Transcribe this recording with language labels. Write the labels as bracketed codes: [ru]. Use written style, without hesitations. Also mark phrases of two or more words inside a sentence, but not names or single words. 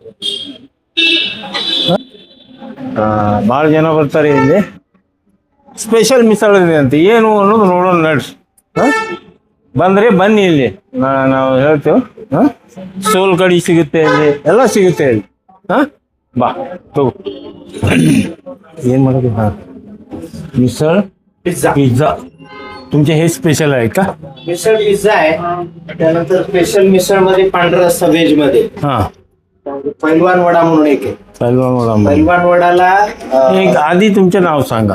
[kn] ಭಾಳ ಜನ ಬರ್ತಾರೆ ಇಲ್ಲಿ. ಸ್ಪೆಷಲ್ ಮಿಸಳ್ ಇದೆ ಅಂತ ಏನು ಅನ್ನೋದು ನೋಡೋಣ ನಡ್ರಿ. ಬಂದರೆ ಬನ್ನಿ ಇಲ್ಲಿ, ನಾವು ಹೇಳ್ತೇವೆ. ಸೋಲ್ ಕಡಿ ಸಿಗುತ್ತೆ ಇಲ್ಲಿ, ಎಲ್ಲ ಸಿಗುತ್ತೆ ಇಲ್ಲಿ. ಬಾ ತಗೋ. ಏನು ಮಾಡೋದು? [mr] मिसळ पिझ्झा तुमचे हे स्पेशल आहे का? मिसळ पिझ्झा आहे. त्यानंतर स्पेशल मिसळ मध्ये पांढरा रस्सा व्हेज मध्ये हा पैलवान वडा म्हणून एक आहे. पैलवान वडा. पैलवान वडाला एक आधी तुमचे नाव सांगा.